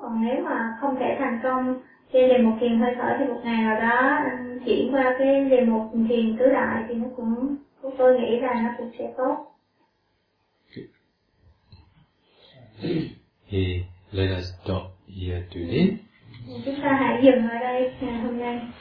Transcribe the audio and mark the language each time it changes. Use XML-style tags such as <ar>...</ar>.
<vi>Còn nếu mà không thể thành công trên đề mục thiền hơi thở thì một ngày nào đó chuyển qua cái đề mục thiền tứ đại thì nó cũng, tôi nghĩ là nó cũng sẽ tốt.</vi> <en>Thì let us stop here today.</en> <vi>Chúng ta hãy dừng ở đây hôm nay.</vi>